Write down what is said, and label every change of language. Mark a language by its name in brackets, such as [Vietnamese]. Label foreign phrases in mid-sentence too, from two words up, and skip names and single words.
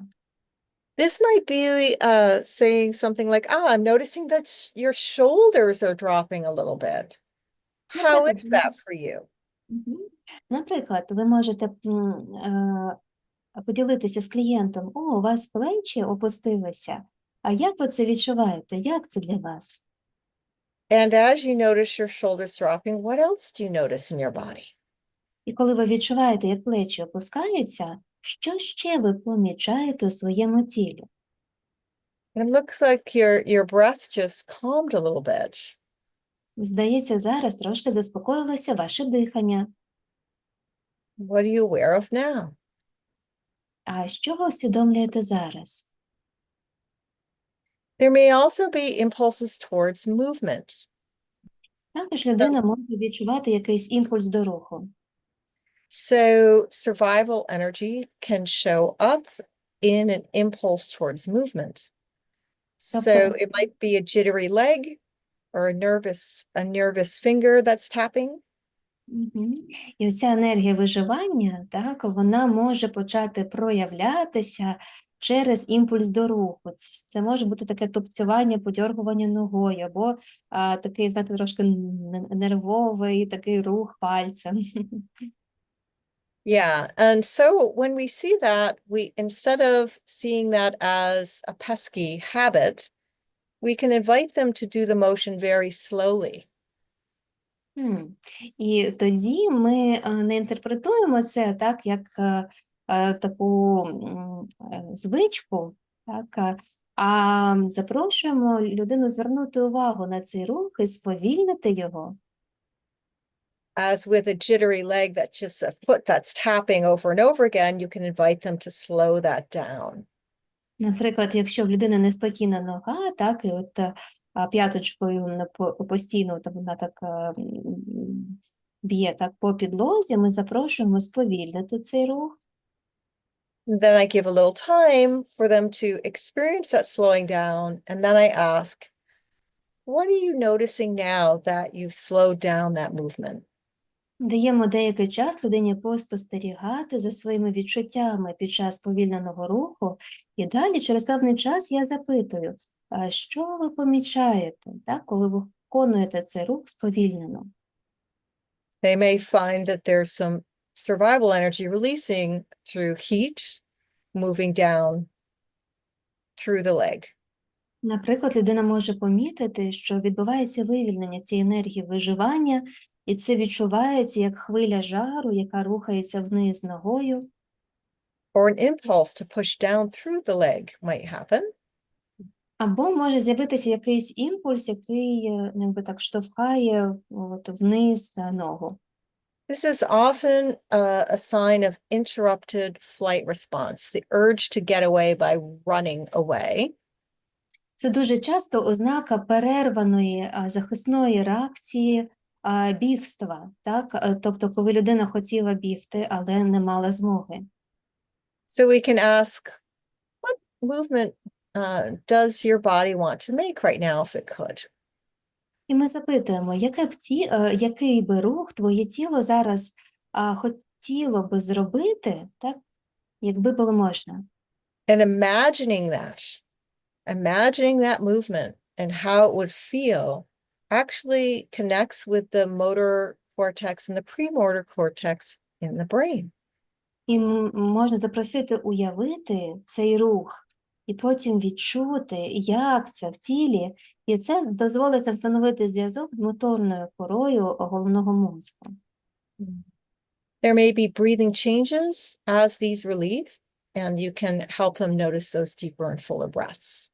[English] This might be saying something like, I'm noticing that your shoulders are dropping a little bit. How is that for you? [Ukrainian] Наприклад, ви можете поділитися з клієнтом, у вас плечі опустилися, а як ви це відчуваєте, як це для вас? [English] And as you notice your shoulders dropping, what else do you notice in your body? [Ukrainian] І коли ви відчуваєте, як плечі опускаються, що ще ви помічаєте у своєму тілі? [English] It looks like your breath just calmed a little bit. [Ukrainian] Здається, зараз трошки заспокоїлося ваше дихання. [English] What are you aware of now? [Ukrainian] А що ви усвідомлюєте зараз? [English] There may also be impulses towards movement. [Ukrainian] Також людина може відчувати якийсь імпульс до руху. [English] So survival energy can show up in an impulse towards movement. So it might be a jittery leg or a nervous finger that's tapping. [Ukrainian] І оця енергія виживання, так, вона може почати проявлятися через імпульс до руху. Це може бути таке тупцювання, подьоргування ногою, або такий, знаєте, трошки нервовий такий рух пальцем. [English] Yeah, and so when we see that, we instead of seeing that as a pesky habit, we can invite them to do the motion very slowly. [Ukrainian] І тоді ми не інтерпретуємо це так, як таку звичку, так, а запрошуємо людину звернути увагу на цей рух і сповільнити його. [English] As with a jittery leg that's just a foot that's tapping over and over again, you can invite them to slow that down. [Ukrainian] Наприклад, якщо в людини неспокійна нога, так, і от п'яточкою постійно вона так б'є так по підлозі, ми запрошуємо сповільнити цей рух. [English] Then I give a little time for them to experience that slowing down, and then I ask, what are you noticing now that you've slowed down that movement? [Ukrainian] Даємо деякий час людині поспостерігати за своїми відчуттями під час повільненого руху, і далі через певний час я запитую, що ви помічаєте, так, коли ви виконуєте цей рух сповільнено? [English] They may find that there's some survival energy releasing through heat, moving down through the leg. [Ukrainian] Наприклад, людина може помітити, що відбувається вивільнення цієї енергії виживання, і це відчувається як хвиля жару, яка рухається вниз ногою. [English] Or an impulse to push down through the leg might happen. [Ukrainian] Або може з'явитися якийсь імпульс, який ніби так штовхає вниз ногу. [English] This is often a sign of interrupted flight response, the urge to get away by running away. [Ukrainian] Це дуже часто ознака перерваної захисної реакції бігства, так? Тобто, коли людина хотіла бігти, але не мала змоги. [English] So we can ask, what movement does your body want to make right now if it could? [Ukrainian] І ми запитуємо, який би рух твоє тіло зараз хотіло би зробити, так, якби було можна. [English] And imagining that movement and how it would feel actually connects with the motor cortex and the premotor cortex in the brain. [Ukrainian] І можна запросити уявити цей рух, і потім відчути, як це в тілі, і це дозволить встановити зв'язок з моторною корою головного мозку. [English] There may be breathing changes as these release, and you can help them notice those deeper and fuller breaths.